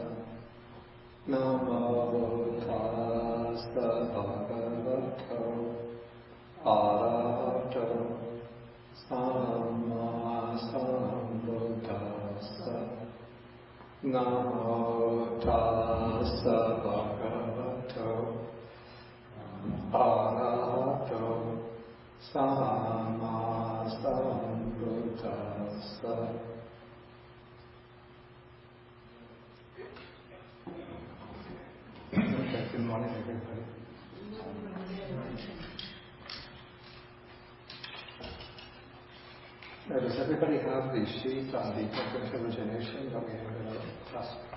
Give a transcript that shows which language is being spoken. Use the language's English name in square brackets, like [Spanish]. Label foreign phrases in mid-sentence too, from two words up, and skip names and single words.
[Pali] Namo tassa bhagavato arahato samma sambuddhassa. Namo tassa bhagavato arahato samma sambuddhassa. [English] Okay, good morning everybody. Now, does everybody have the sheet on the origination that we have in our class?